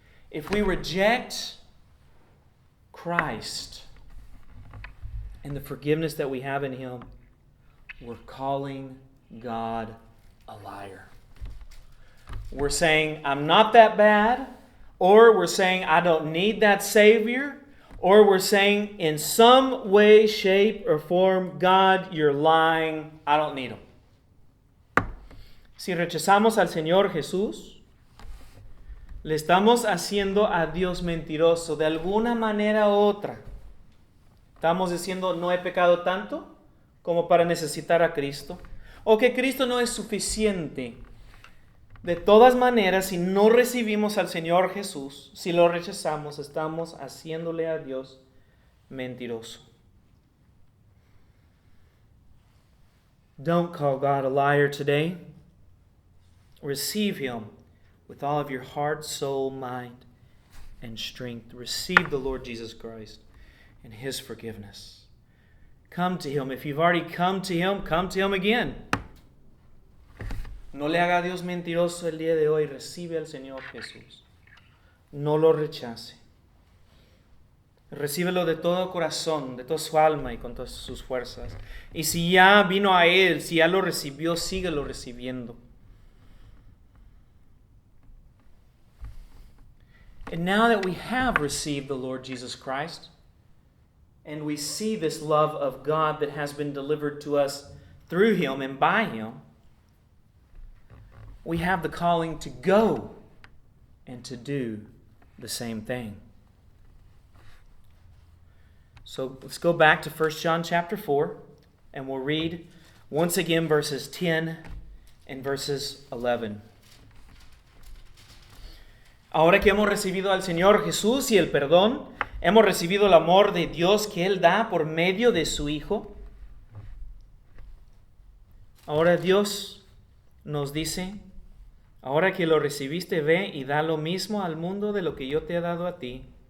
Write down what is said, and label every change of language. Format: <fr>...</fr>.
<en>If we reject Christ and the forgiveness that we have in Him, we're calling God a liar. We're saying, I'm not that bad, or we're saying, I don't need that Savior, or we're saying, in some way, shape, or form, God, you're lying, I don't need Him.</en> <es>Si rechazamos al Señor Jesús, le estamos haciendo a Dios mentiroso de alguna manera u otra. Estamos diciendo, no he pecado tanto como para necesitar a Cristo, o que Cristo no es suficiente. De todas maneras, si no recibimos al Señor Jesús, si lo rechazamos, estamos haciéndole a Dios mentiroso.</es> <en>Don't call God a liar today. Receive Him with all of your heart, soul, mind, and strength. Receive the Lord Jesus Christ and His forgiveness. Come to Him. If you've already come to Him again.</en> <es>No le haga a Dios mentiroso el día de hoy. Recibe al Señor Jesús. No lo rechace. Recíbelo de todo corazón, de toda su alma y con todas sus fuerzas. Y si ya vino a Él, si ya lo recibió, síguelo recibiendo.</es> <en>And now that we have received the Lord Jesus Christ, and we see this love of God that has been delivered to us through Him and by Him, we have the calling to go and to do the same thing. So let's go back to 1 John chapter 4, and we'll read once again verses 10 and verses 11.</en> <es>Ahora que hemos recibido al Señor Jesús y el perdón, hemos recibido el amor de Dios que Él da por medio de su Hijo. Ahora Dios nos dice, ahora que lo recibiste, ve y da lo mismo al mundo de lo que yo te he dado a ti.</es>